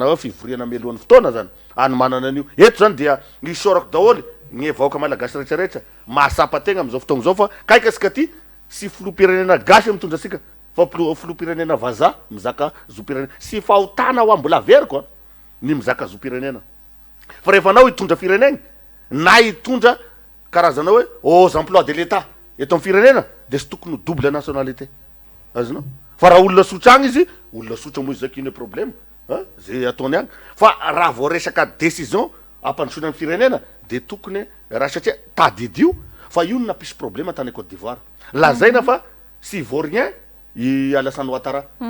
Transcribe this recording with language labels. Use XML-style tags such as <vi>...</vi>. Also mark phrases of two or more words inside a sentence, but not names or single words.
<mg>hoe fivoriana meloany fotoana zany any manana an'io eto zany dia isorako daholy ny vahoaka malagasy rehetrarehetra mahasapategna am'izao fotoagna zao fa kaikasika ty sy filoha-pirenena gasy mitondra asika fa filoha-pirenena vaza mizaka zo-pirenena sy fahotana ho mbola veriko ny mizaka zo-pirenena fa rehefa anao hitondra firenena na hitondra karazana hoe</mg> <fr>aux emplois de l'État</fr> <mg>eto amin'ny firenena de sy tokony</mg> <fr>double nationalité</fr> <mg>azonao fa raha olona sotra agny izy olona sotra moa izy zaka ino problème zay ataony agny fa raha vao resaka décision ampandrosoana amin'ny firenena de tokony raha satria tadidio fa io no nampisy problème tany Côte d'Ivoire lazaina fa sy ivoirien i Alassane Ouattara</mg>